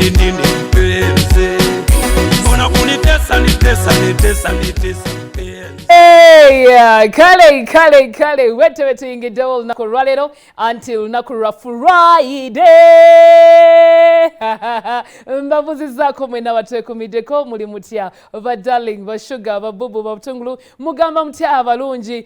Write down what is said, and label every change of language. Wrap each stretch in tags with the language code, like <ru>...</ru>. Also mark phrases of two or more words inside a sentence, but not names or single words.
<sw>nini mpenzi, mbona kunitesa nitesa nitesa nitesa mpenzi.</sw> <lg>Hey, kale wete tuyingiddewo olunaku olwaleero until lunaku lwa Friday. Mbabuzizzaako mwena abatwekumiddeko muli mutya badarling bashuga babubu babutungulu mugamba mutya abalungi.</lg>